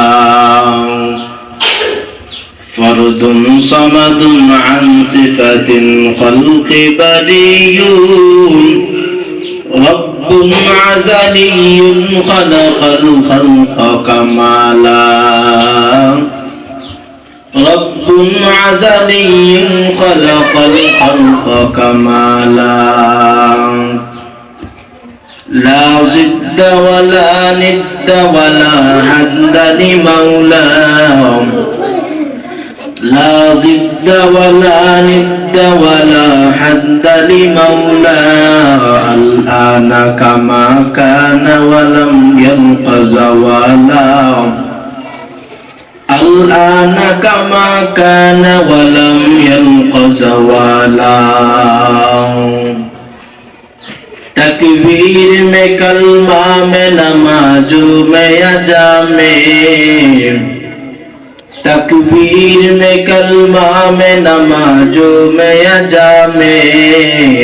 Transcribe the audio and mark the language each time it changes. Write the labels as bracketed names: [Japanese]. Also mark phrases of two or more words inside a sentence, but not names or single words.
[Arabic] فرد صمد عن صفة الخلق بريء، رب أزلي خلق الخلق كمالا، رب أزلي خلق الخلق كمالا. لا ضد ولا ند ولا حد لمولى، لا ضد ولا ند ولا حد لمولى. الآن كما كان ولم يلق زوالا، الآن كما كان ولم يلق زوالا. [Urdu] تکبیر میں کلمہ میں نمازوں میں اذاں میں، تکبیر میں کلمہ میں نمازوں میں اذاں میں.